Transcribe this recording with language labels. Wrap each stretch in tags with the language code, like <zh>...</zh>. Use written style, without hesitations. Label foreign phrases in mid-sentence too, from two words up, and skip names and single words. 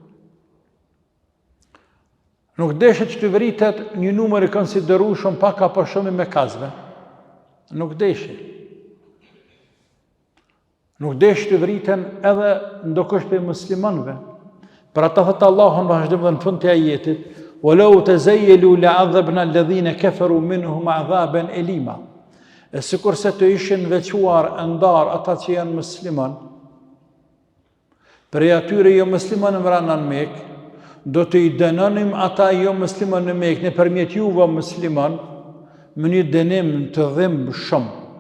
<sq>Nuk deshe që të vritet një numër i konsiderueshëm pak apo shumë me kazve. Nuk deshe. Nuk deshe të vriten edhe ndokush për muslimanëve. Për ata thëtë Allahun vazhdim dhe në fund të ajetit,</sq> <ar>وَلَوْ تَزَيَّلُوا لَعَذَّبْنَا الَّذِينَ كَفَرُوا مِنْهُمْ عَذَابًا أَلِيمًا.</ar> <sq>E sikur se të ishin veçuar ndar ata që janë musliman, për atyre jo musliman në Mekë, do të i dënonim ata jo musliman në Mekë nëpërmjet juve musliman me një dënim të dhimbë shumë.</sq>